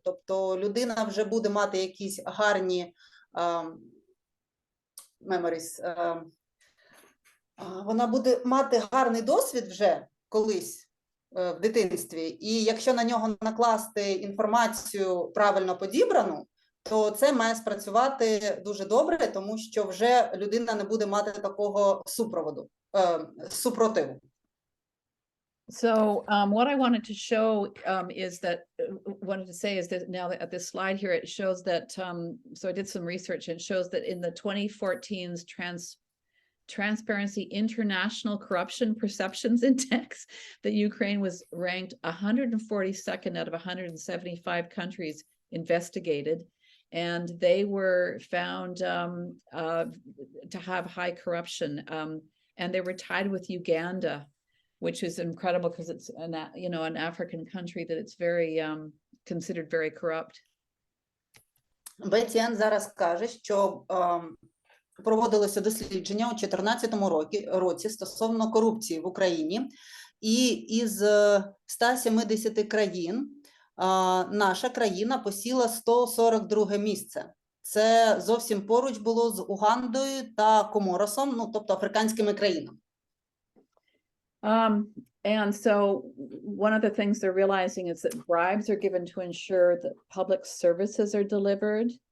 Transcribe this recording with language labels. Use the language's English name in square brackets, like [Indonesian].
[Ukrainian] Тобто людина вже буде мати якісь гарні memories, вона буде мати гарний досвід вже колись в дитинстві, і якщо на нього накласти інформацію правильно подібрану, то це має спрацювати дуже добре, тому що вже людина не буде мати такого супротиву. [English] So what I wanted to show is that wanted to say is that now that at this slide here it shows that so I did some research and shows that in the 2014's Transparency International Corruption Perceptions Index, that Ukraine was ranked 142nd out of 175 countries investigated, and they were found to have high corruption, and they were tied with Uganda, which is incredible because it's an African country that it's very considered very corrupt. [Ukrainian] Бетті-Енн зараз каже, що проводилося дослідження у 2014 році стосовно корупції в Україні, і із 170 країн наша країна посіла 142 місце. Це зовсім поруч було з Угандою та Коморосом, ну, тобто африканськими країнами. [English] And so one of the things they're realizing is that bribes are given to ensure that public services are delivered.